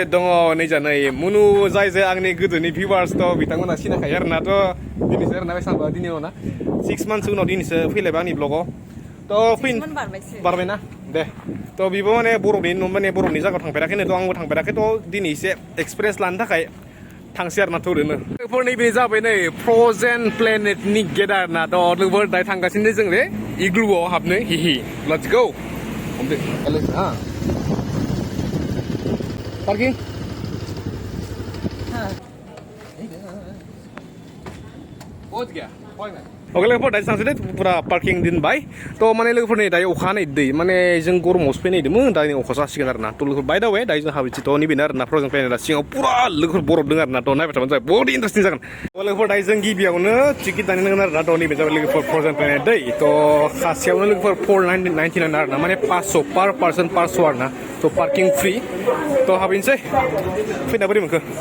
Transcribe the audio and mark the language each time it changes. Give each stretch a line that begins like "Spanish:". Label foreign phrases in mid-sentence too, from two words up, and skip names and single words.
Bodo: दङ नैजानै मुनु जाय आंनि गोदोनि भिउवार्स थ बिथांमोना सिनायखायो आरोना थ दिनैसो आरोना बेसांबा दिनै ना 6 मान्थस उनाव दिनैसो फैलायबाय आंनि ब्लगाव तो फैन बारबायना दे तो बिबो माने बरफनि माने बरफनि जायगायाव थांफेराखैनो तो आंबो थांफेराखै तो दिनै एसे एक्सपिरियेन्स लानो थाखाय थांसै आरोना थ ओरैनो लोगोफोर नैबे जाबाय नै फ्र'जेन प्लेनेटनि गेट आरोना थ लोगोफोर दायो थांगासिनो जों ले इग्लुआव हाबनो हिहि
English: let's go
Bodo: हमदो हा
Hindi: पार्किं पहुंच गया ओके
Bodo: लोगोफोर दायो सानसे पुरा पार्किं दोनबाय थ माने लोगोफोर नै दायो अखा हानाय दै माने जों गरमावसो फैनायदोंमोन दायो अखा जासिगोन आरोना थ लोगोफोर बाय दा वे दायो जों हाबैसै थ नैबेनो आरोना फ्र'जेन प्लेनेटआ सिङाव पुरा लोगोफोर बरफ दङ आरोना थ नायबाय थाबानो जाबाय बहुत इन्टारेस्टिं जागोन लोगोफोर दायो जों गिबियावनो टिकेट दाननांगोन आरोना थ नैबे जाबाय लोगोफोर फ्र'जेन प्लेनेट दै थ सासेयावनो लोगोफोर 499 आरोना माने 500
English: per person
Bodo: 500 आरोना थ
English: parking free
Bodo: थ हाबैनोसै फैना बोरै मोनखो